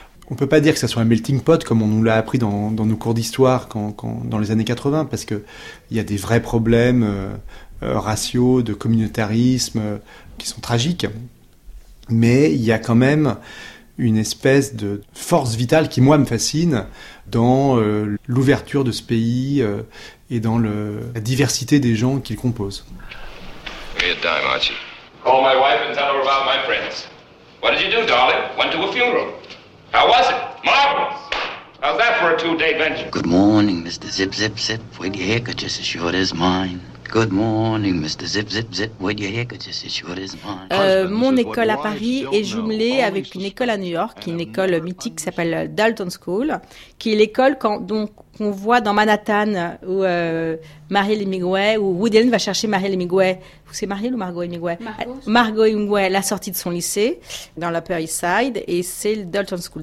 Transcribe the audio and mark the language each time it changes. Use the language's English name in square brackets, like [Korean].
[French] On ne peut pas dire que ça soit un melting pot, comme on nous l'a appris dans nos cours d'histoire dans les années 80, parce qu'il y a des vrais problèmes raciaux, de communautarisme, qui sont tragiques. Mais il y a quand même une espèce de force vitale qui, moi, me fascine dans l'ouverture de ce pays et dans la diversité des gens qu'il compose. [English] Give me a dime, Archie. Call my wife and tell her about my friends. What did you do, darling? Went to a funeral. How was it? Marvelous! How's that for a two-day venture? Good morning, Mr. Zip-Zip-Zip. With your haircut just as short as mine. Good morning, Mr. Zip Zip Zip. Would you hear that this is your is mine? [French] Mon école à Paris est jumelée avec une école à New York, qui est une école mythique qui s'appelle Dalton School, qui est l'école qu'on voit dans Manhattan où Marielle Hemingway, où Woody Allen va chercher Marielle Hemingway. C'est Marielle ou Margot Hemingway? Margot Hemingway, la sortie de son lycée dans l'Upper East Side, et c'est le Dalton School.